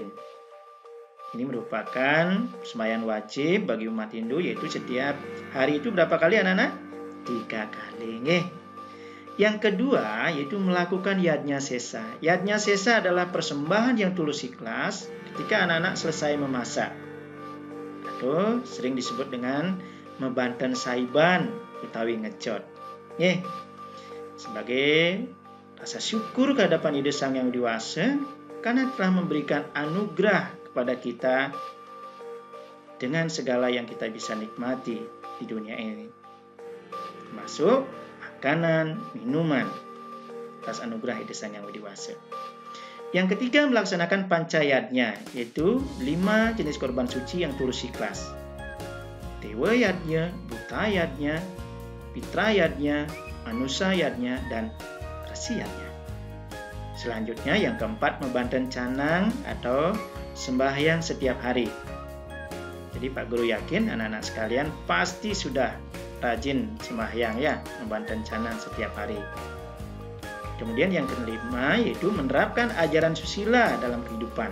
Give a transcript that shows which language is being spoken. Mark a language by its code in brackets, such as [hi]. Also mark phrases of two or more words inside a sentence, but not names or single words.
[id] Ini merupakan sembahyang wajib bagi umat Hindu, yaitu setiap hari itu berapa kali anak-anak? 3 kali. Yang kedua yaitu melakukan yajna sesa. Yajna sesa adalah persembahan yang tulus ikhlas ketika anak-anak selesai memasak. Atau sering disebut dengan [ban] mebanten saiban utawi ngecot. [id] Sebagai rasa syukur kehadapan ide Sang Yang Dewasa karena telah memberikan anugerah kepada kita dengan segala yang kita bisa nikmati di dunia ini, termasuk makanan, minuman, atas anugerah ide Sang Yang Dewasa. Yang ketiga, melaksanakan pancayatnya, yaitu 5 jenis korban suci yang tulus ikhlas. Dewa yatnya, Buta yatnya, Pitra yatnya, Manusa yatnya, dan Rasi yatnya. Selanjutnya, yang keempat, membanten canang atau sembahyang setiap hari. Jadi Pak Guru yakin anak-anak sekalian pasti sudah rajin sembahyang ya, membanten canang setiap hari. Kemudian yang kelima yaitu menerapkan ajaran susila dalam kehidupan.